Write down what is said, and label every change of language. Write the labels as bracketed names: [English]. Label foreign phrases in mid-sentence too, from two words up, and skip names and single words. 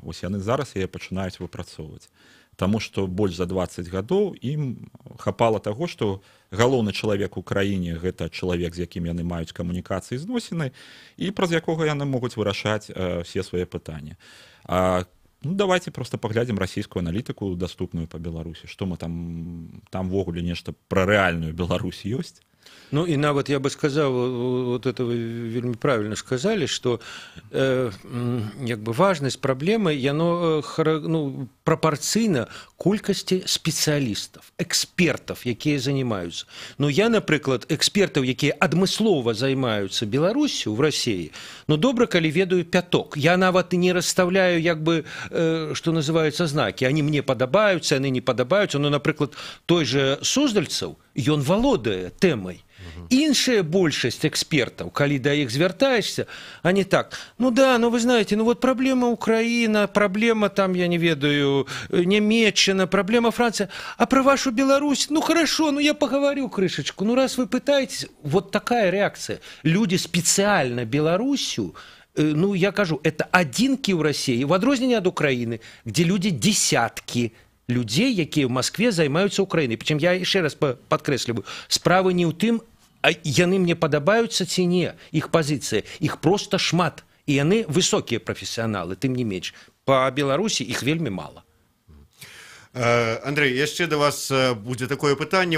[Belarusian] Вось яны зараз яе пачынаюць выпрацоўваць. Таму што больш за 20 гадоў ім хапала таго, што галоўны чалавек у краіне гэта чалавек, з якім яны маюць камунікацыі зносіны і праз якога яны могуць вырашаць все свае пытанні. [Russian] Ну, давайте просто [Belarusian] паглядзім расійскую аналітыку даступную па Беларусі. Што мы там ввогуле нешта пра рэальную Беларусь ёсць? [Russian] Ну и нават я бы сказал, вот это вы вельмі правильно сказали, что как бы важность проблемы [Belarusian] яно пропорцыйна колькасці спецыялістаў, экспертаў, якія [Russian] занимаются. [Belarusian] Ну я, напрыклад, экспертаў, якія адмыслова займаюцца Беларусью [Russian] в России, [Belarusian] ну добра, калі ведаю пяток. Я нават не расставляю, як бы, [Russian] что называется, знаки. [Belarusian] Они мне падабаюцца, яны не падабаюцца. Ну, напрыклад, той же Суздальцаў ён валодае тэмай. Іншая большасць экспертаў, калі да іх звяртаешься, [Russian] они так, ну да, ну вы знаете, ну вот проблема Украина, проблема там, [Belarusian] я не ведаю, [Russian] Немеччина, проблема Франция, а про вашу Беларусь, ну хорошо, ну я поговорю крышечку, ну раз вы пытаетесь, вот такая реакция. Люди специально Беларусью, ну [Belarusian] я кажу, [Russian] это [Belarusian] адзінкі ў [Russian] России, в [Belarusian] адрозненне ад [Russian] Украины, где люди десятки людей, [Belarusian] якія в Москве займаюцца [Russian] Украиной. Причем я еще раз [Belarusian] подкрэсліваю, справа не ў тым, а яны мне падабаюцца ці не, іх пазіцыя, іх просто шмат, і яны высокія прафесіяналы, тым не менш. Па Беларусі іх вельмі мала. Андрей, яшчэ да вас будзе такое пытанне.